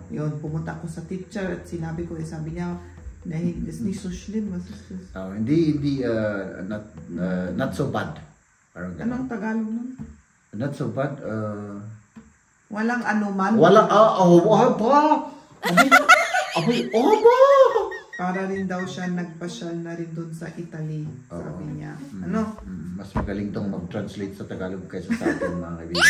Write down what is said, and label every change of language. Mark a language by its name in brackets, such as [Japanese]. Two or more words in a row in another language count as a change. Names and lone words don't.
[Filipino] Yun, pumunta ako sa teacher at sinabi ko, sabi niya, [German] das nicht so schlimm. Was ist das? [Filipino] Hindi, [English] not so bad. [Filipino] Parang Anong Tagalog nun? [English] Not so bad, [Filipino] Walang anuman. Walang, Para rin daw siya nagpasyal na rin doon sa Italy, sabi niya. Ano? Mas magaling tong mag-translate sa Tagalog kaysa sa atin, mga kaibigan.